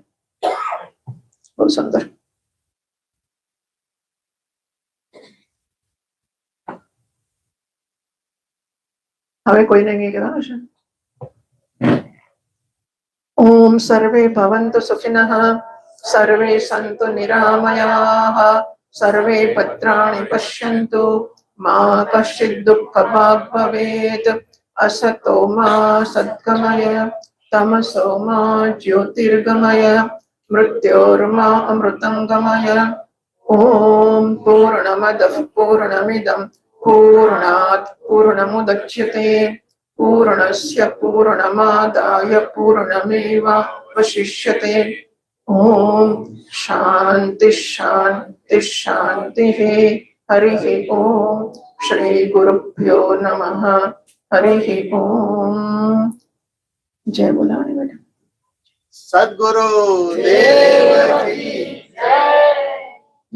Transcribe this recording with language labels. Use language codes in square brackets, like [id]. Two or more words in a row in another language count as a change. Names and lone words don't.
[gu] બહુ સુંદર. હવે કોઈને નહીં કહેવાનું છે. [sa] ઓમ સર્વે ભવન્તુ સુખિનઃ, સર્વે સંતુ નિરામયાઃ, સર્વે ભદ્રાણિ પશ્યन्तુ, મા કશ્ચિદ દુઃખભાગ ભવેત. असतो मा सद्गमय, तमसो मा ज्योतिर्गमय, मृत्योर्मा अमृतंगमय. ओम पूर्णमदः पूर्णमिदं पूर्णात् पूर्णमुदच्यते, पूर्णस्य पूर्णमादाय पूर्णमेवावशिष्यते. ओम शांति शांति शांतिः. हरिः ओम. श्री गुरुभ्यो नमः. [hi] हरि ओम. जय बोलाने बेटा. सद्गुरु देव की जय.